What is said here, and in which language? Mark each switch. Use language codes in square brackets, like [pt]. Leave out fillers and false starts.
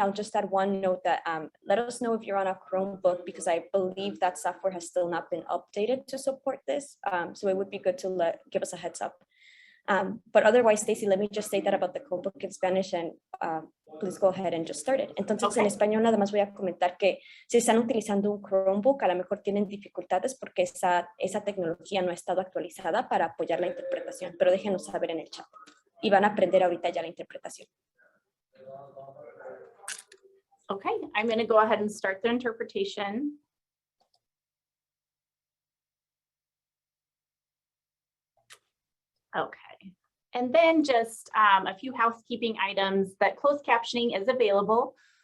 [en] I'll just add one note that let us know if you're on a Chromebook, because I believe that software has still not been updated to support this. So it would be good to give us a heads up. But otherwise, Stacy, let me just say that about the Chromebook in Spanish, and please go ahead and just start it. [es] Entonces, okay. En español nada más voy a comentar que si están utilizando un Chromebook, a lo mejor tienen dificultades porque esa tecnología no ha estado actualizada para apoyar la interpretación, pero déjenos saber en el chat. Y van a aprender ahorita ya la interpretación. [en] Okay, I'm going to go ahead and start the interpretation. Okay, and then just a few housekeeping items that closed captioning is available.